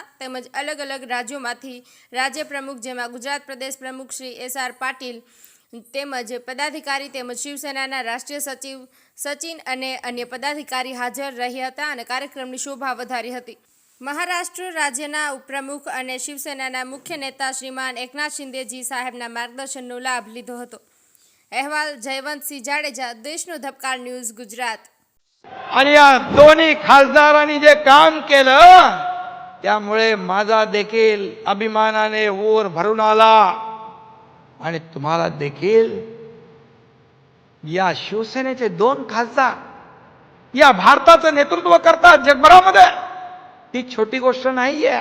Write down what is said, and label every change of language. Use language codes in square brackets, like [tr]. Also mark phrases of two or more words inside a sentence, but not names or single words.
[gu] તેમજ અલગ અલગ રાજ્યોમાંથી રાજ્ય પ્રમુખ, જેમાં ગુજરાત પ્રદેશ પ્રમુખ શ્રી SR પાટીલ તેમજ પદાધિકારી તેમજ શિવસેનાના રાષ્ટ્રીય સચિવ સચિન અને અન્ય પદાધિકારી હાજર રહ્યા હતા અને કાર્યક્રમની શોભા વધારી હતી. મહારાષ્ટ્ર રાજ્યના ઉપપ્રમુખ અને શિવસેનાના મુખ્ય નેતા શ્રીમાન એકનાથ શિંદેજી સાહેબના માર્ગદર્શનનો લાભ લીધો હતો. અહેવાલ જયવંતસિंह જાડેજા, देशનો धबकार न्यूज, गुजरात. [mr] आणि या दोन्ही खासदारांनी जे काम केलं त्यामुळे माझा देखील अभिमानाने ओर भरून आला आणि तुम्हाला देखील या शिवसेनेचे दोन खासदार या भारताचं नेतृत्व करतात जगभरामध्ये, ती छोटी गोष्ट नाहीये.